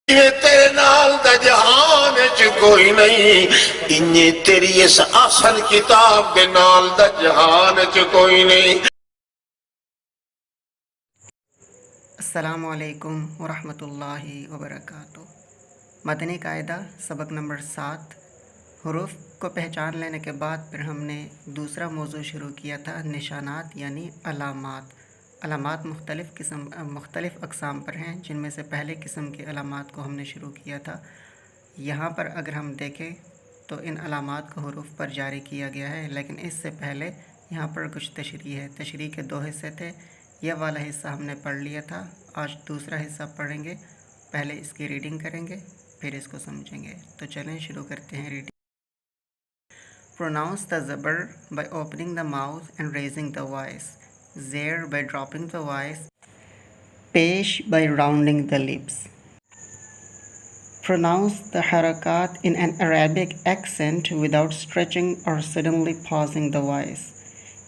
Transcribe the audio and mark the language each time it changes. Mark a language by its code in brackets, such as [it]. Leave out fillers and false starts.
[pa] تیرے نال دا جہان چ کوئی نہیں، انجے تیری اس اصل کتاب دے نال دا جہان چ کوئی نہیں۔ [ur] السلام علیکم ورحمۃ اللہ وبرکاتہ۔ مدنی قاعدہ سبق نمبر 7۔ حروف کو پہچان لینے کے بعد پھر ہم نے دوسرا موضوع شروع کیا تھا، نشانات یعنی علامات۔ علامات مختلف اقسام پر ہیں، جن میں سے پہلے قسم کی علامات کو ہم نے شروع کیا تھا۔ یہاں پر اگر ہم دیکھیں تو ان علامات کو حروف پر جاری کیا گیا ہے، لیکن اس سے پہلے یہاں پر کچھ تشریح ہے۔ تشریح کے 2 حصے تھے، یہ والا حصہ ہم نے پڑھ لیا تھا، آج دوسرا حصہ پڑھیں گے۔ پہلے اس کی ریڈنگ کریں گے، پھر اس کو سمجھیں گے۔ تو چلیں شروع کرتے ہیں reading. [en] Pronounce the zabar by opening the mouth and raising the voice. Zair by dropping the voice. Pesh by rounding the lips. Pronounce the harakat in an Arabic accent without stretching or suddenly pausing the voice.